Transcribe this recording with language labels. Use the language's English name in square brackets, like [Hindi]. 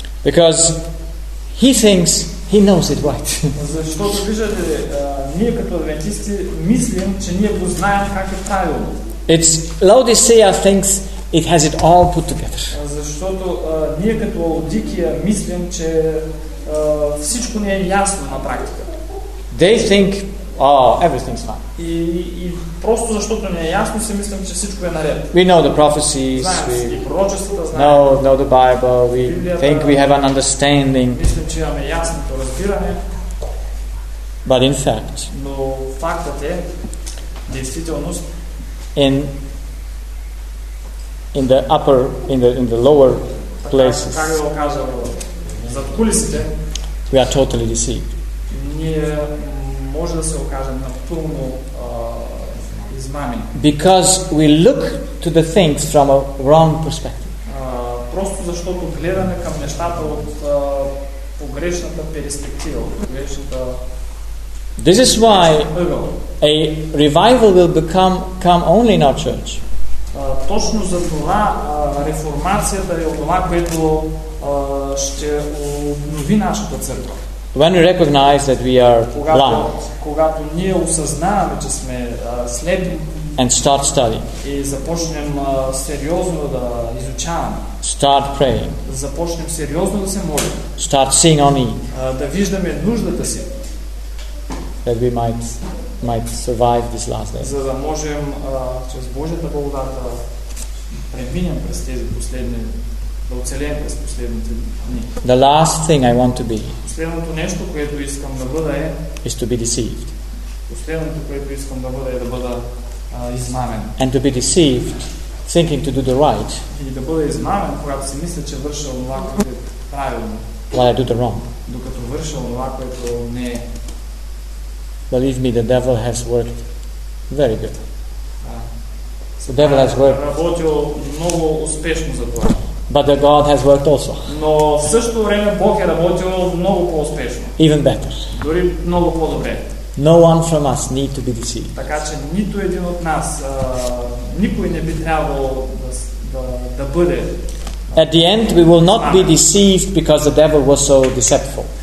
[English] Because he thinks he knows it right. [Bulgarian] Защото виждате, ние като адвентисти мислим, че ние го знаем как е правилно. [English] It's Laodicea thinks it has it all put together. [Bulgarian] Защото ние като Лаодикия мислим, че всичко не е ясно на практика. [English] They think, oh, everything's fine. [Bulgarian] И просто защото не е ясно, си мислим, че всичко е наред. [English] We know the prophecies, we know the Bible, we think we have an understanding. [Bulgarian] Мислим, че имаме ясното разбиране. [English] But in fact, [Bulgarian] но фактът е, действителност, [English] in the lower places, [Bulgarian] как го кажа, зад кулисите, [English] we are totally deceived. [Bulgarian] Ние може да се окажем напълно измамени. [English] Because we look to the things from a wrong perspective. [Bulgarian] Просто защото гледаме към нещата от погрешната перспектива, от погрешната. [English] This is why a revival will come only in our church. [Bulgarian] Точно за това реформацията е това, което ще обнови нашата църква. [English] When we recognize that we are blind, [Bulgarian] когато ние осъзнаваме, че сме слепи, [English] and start studying, [Bulgarian] и започнем сериозно да изучаваме, [English] start praying, [Bulgarian] започнем сериозно да се молим, [English] start seeing our need, [Bulgarian] да виждаме нуждата си, [English] that we might survive this last day. [Bulgarian] За да можем чрез Божията благодат да преминем през тези последни, да оцелеем през последните дни. [English] The last thing I want to be. [Bulgarian] Последното нещо, което искам да бъда е, [English] is to be deceived. [Bulgarian] Последното, което искам да бъда е да бъда измамен. [English] And to be deceived, thinking to do the right. [Bulgarian] И да бъда измамен, когато си мисля, че върша онова, което е правилно. [English] While I do the wrong. [Bulgarian] Докато върша онова, което не е. [English] Believe me, the devil has worked very good. The devil has worked. [Bulgarian] Работил много успешно за това. [English] But the God has worked also. [Bulgarian] Но в същото време Бог е работил много по-успешно. [English] Even better. [Bulgarian] Дори много по-добре. [English] No one from us need to be deceived. [Bulgarian] Така че нито един от нас, никой не би трябвало да бъде. [English] At the end we will not be deceived because the devil was so deceptive.